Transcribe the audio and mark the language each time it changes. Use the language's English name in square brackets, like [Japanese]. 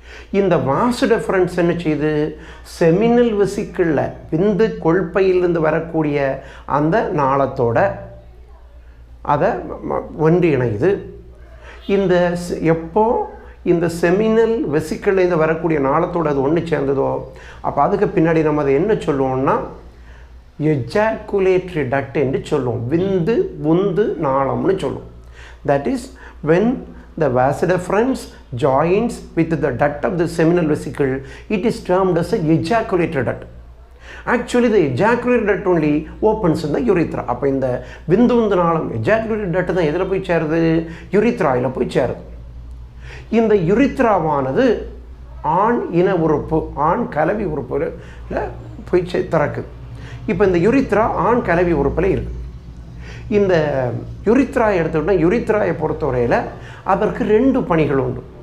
[Tamil] இந்த was difference என்ன செய்யுது? செமினல் வெசிக்கிளில் விந்து கொள்பையிலிருந்து வரக்கூடிய அந்த நாளத்தோட அதை ஒன்றிணையுது. இந்த எப்போ இந்த செமினல் வெசிக்கிள்லேருந்து வரக்கூடிய நாளத்தோடு அது ஒன்று சேர்ந்ததோ அப்போ அதுக்கு பின்னாடி நம்ம அதை என்ன சொல்லுவோம்னா எஜாக்குலேட்டரி டக்ட் என்று சொல்லுவோம். விந்து உந்து நாளம்னு சொல்லுவோம். [English] That is when the vas deferens joins with the duct of the seminal vesicle, it is termed as a ejaculatory duct. Actually the ejaculatory duct only opens in the urethra. [Tamil] அப்போ இந்த விந்து உந்து நாளம் ejaculatory duct தான் எதில் போய் சேருது? யுரித்ராயில் போய் சேருது. இந்த யுரித்ராவானது ஆண் இன உறுப்பு, ஆண் கலவி உறுப்பில் போய் திறக்குது. இப்போ இந்த யுரித்ரா ஆண் கலவி உறுப்பில் இருக்குது. இந்த யுரித்ராயை எடுத்துக்கிட்டால் யுரித்ராயை பொறுத்தவரையில் அதற்கு 2 பணிகள் உண்டு.